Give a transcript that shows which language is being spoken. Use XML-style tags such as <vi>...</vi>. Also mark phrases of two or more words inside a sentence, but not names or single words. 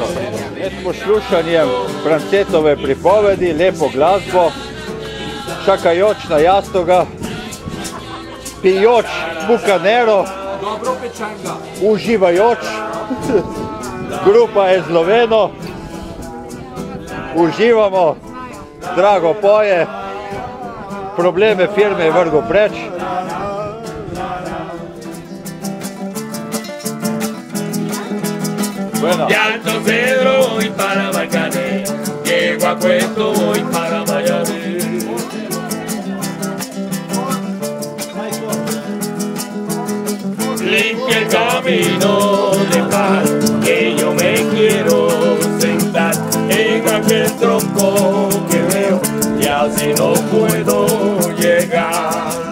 <sl>Med poslušanjem Francetove pripovedi, lepo glasbo, čakajoč na jastoga, pijoč bukanero, uživajoč, grupa Esloveno, uživamo, Drago poje, probleme firme je vrgel preč.</sl> <es>Bueno. De Alto Cedro voy para Marcané, llego a Cueto voy para Miami. Limpia el camino de paz, que yo me quiero sentar en aquel tronco que veo, y así no puedo llegar.</es>